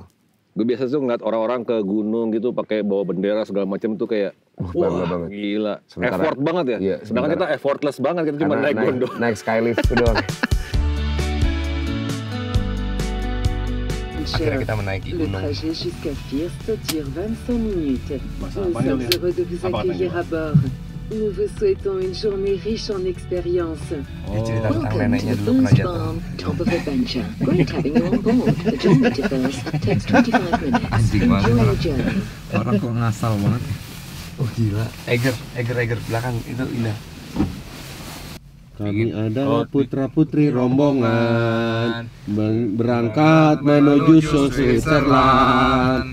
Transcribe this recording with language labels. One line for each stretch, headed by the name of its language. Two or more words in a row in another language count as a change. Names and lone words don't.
Indonesian: Gue biasa tuh ngeliat orang-orang ke gunung gitu pakai bawa bendera segala macam tuh kayak bangga banget. Gila. Sementara- Effort banget ya. Iya, Sedangkan kita effortless banget, kita cuma Karena naik gondol. naik skylift itu doang. Akhirnya kita menaiki
French: Le
Indonesian: gunung.
French: trajet jusqu'à First dure 25 minutes. Nous sommes heureux de vous accueillir à bord. Nous vous souhaitons une journée riche en expériences.
Indonesian: Dia cerita tentang
English: Welcome
Indonesian: neneknya
English: to the
Indonesian: dulu pernah
English: Booze
Indonesian: jatuh.
English: Farm, top of adventure. Great having you on board. The journey to First takes 25 minutes.
Indonesian: Anjing banget
English: Enjoy
Indonesian: orang.
English: the journey.
Indonesian: Orang kok ngasal banget. Oh gila. Eger belakang itu indah. Kami adalah putra-putri rombongan berangkat menuju Switzerland.